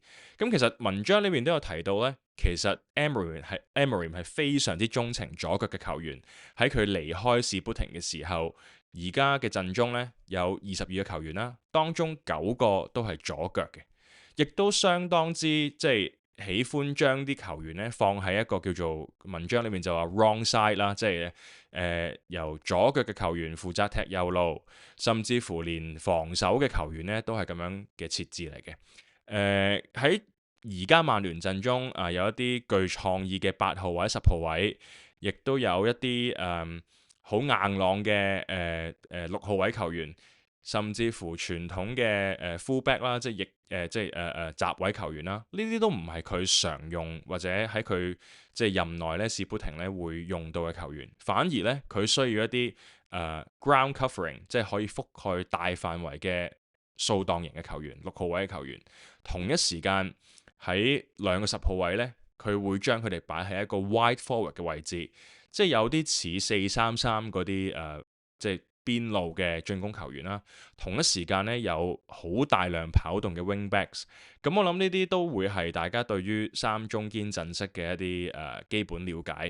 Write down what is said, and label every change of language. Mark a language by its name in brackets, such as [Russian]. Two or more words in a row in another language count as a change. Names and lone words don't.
[Cantonese] 咁其實文章裏面都有提到呢，其實 Amorim 係非常之鍾情左腳嘅球員。喺佢離開士砵亭嘅時候， 而家嘅陣中呢，有22個球員啦，當中9個都係左腳嘅，亦都相當之即係喜歡將啲球員呢放喺一個叫做文章裏面就話 [English] wrong side [Cantonese] 啦，即係由左腳嘅球員負責踢右路，甚至乎連防守嘅球員呢都係咁樣嘅設置嚟嘅。喺而家曼聯陣中有一啲具創意嘅8號或者10號位，亦都有一啲好硬朗嘅 6號位球員，甚至乎傳統嘅fullback 啦，即係閘位球員啦，呢啲都唔係佢常用或者喺佢即係任內咧，士砵亭咧會用到嘅球員，反而咧佢需要一啲 [English] ground covering， [Cantonese] 即係可以覆蓋大範圍嘅掃蕩型嘅球員，6號位嘅球員。同一時間喺2個10號位咧，佢會將佢哋擺喺一個 [English] wide forward [Cantonese] 嘅位置，即係有啲似4-3-3嗰啲即係邊路嘅進攻球員啦。同一時間咧有好大量跑動嘅 [English] wing backs。 [Cantonese] 咁我諗呢啲都會係大家對於3中堅陣式嘅一啲基本了解。